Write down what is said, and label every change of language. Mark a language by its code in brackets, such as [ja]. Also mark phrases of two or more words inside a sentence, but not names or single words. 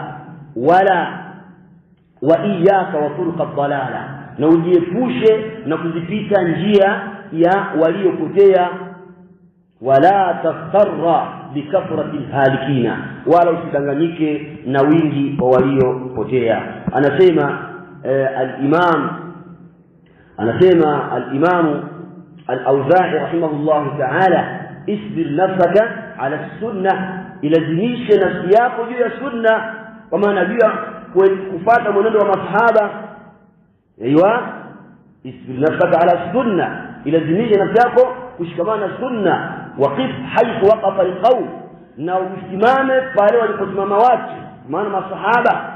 [ar] ولا وإياك وطرق الضلالة, [sw] na ujiepushe na kuzipita njia ya waliopotea. [ar] ولا تغتر بكثرة الهالكين, [sw] wala usidanganyike na wingi wa waliopotea. [ar] Anasema الإمام الأوزاعي رحمه الله تعالى اصبر نفسك على السنة, [sw] ilazimishe nafsi yako juu ya sunna, kwa maana juu ya kufuata mwenendo wa masahaba. [ar] أيوة اصبر نفسك على السنة, [sw] ilazimishe nafsi yako kushikamana sunna. [ar] وقف حيث وقف القوم, [sw] na usimame pale waliposimama watu, maana masahaba.